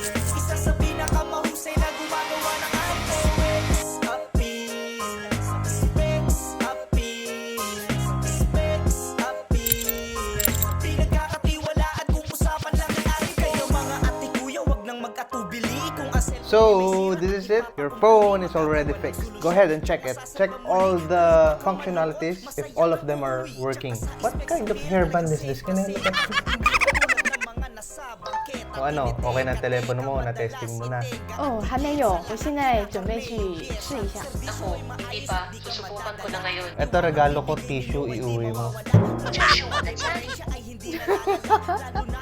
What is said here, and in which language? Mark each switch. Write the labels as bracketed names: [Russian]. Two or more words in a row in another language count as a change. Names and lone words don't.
[Filipino] Isa sa pinakamahusay na gumagawa ng iPhone. Specs Appeal, Specs Appeal, Specs Appeal. Pinagkakatiwalaan kung usapan lang ng iPhone. Kayo mga ate kuya, wag nang mag-atubili kung ang cellphone [English] So, this is it. Your phone is already fixed. Go ahead and check it. Check all the functionalities if all of them are working. What kind of hairband is this? Can I look at it? [Filipino] O ano, okay na ang telepono mo, na-testing mo na. [Chinese] 哦，还没有，我现在准备去试一下。 [Filipino] Ako, hindi pa, susubukan ko na ngayon. Ito, regalo ko, tissue, iuwi mo. [Chinese] 这是我的家里。